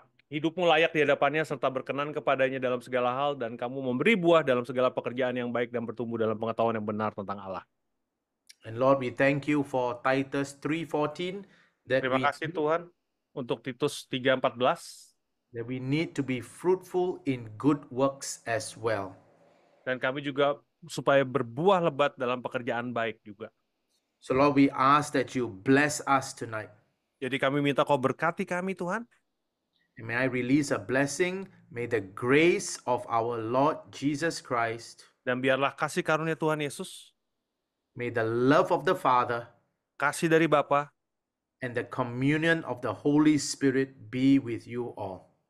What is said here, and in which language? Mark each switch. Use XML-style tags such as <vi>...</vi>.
<id>hidupmu layak di hadapannya serta berkenan kepadanya dalam segala hal, dan kamu memberi buah dalam segala pekerjaan yang baik dan bertumbuh dalam pengetahuan yang benar tentang Allah.</id> <en>And Lord, we thank you for Titus 3:14 that</en> <id>Terima kasih Tuhan untuk Titus 3:14,</id> <en>need to be fruitful in good works as well.</en> <id>dan kami juga supaya berbuah lebat dalam pekerjaan baik juga.</id> <en>So Lord, we ask that you bless us tonight.</en> <id>Jadi kami minta Kau berkati kami Tuhan,</id> <en>And may I release a blessing. May the grace of our Lord Jesus Christ,</en> <id>dan biarlah kasih karunia Tuhan Yesus,</id> <en>may the love of the Father,</en> <id>kasih dari Bapa,</id> <en>and the communion of the Holy Spirit be with you all.</en>